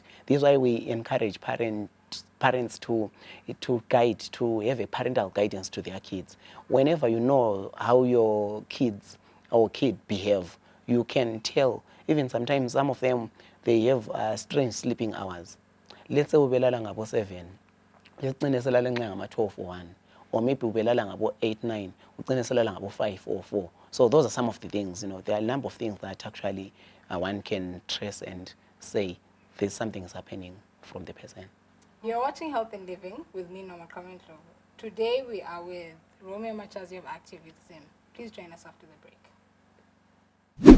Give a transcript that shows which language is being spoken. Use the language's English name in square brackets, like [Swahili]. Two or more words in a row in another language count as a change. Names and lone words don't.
[English] This is why we encourage parents to guide, to have a parental guidance to their kids. Whenever you know how your kids or kid behave, you can tell. Even sometimes some of them, they have strange sleeping hours. Let's say [North Ndebele] ubelala ngabo 7. [English] Let's say [North Ndebele] selala ngama 12 or 1. [English] Or maybe [North Ndebele] ubelala ngabo 8, 9. Ugcine selala ngabo 5 or 4. [English] So those are some of the things, you know. There are a number of things that actually one can trace and say there's something is happening from the person. You're watching Health and Living with me, Norma Kamendlo. Today we are with Romio Matshazi of Active Youth Zim. Please join us after the break.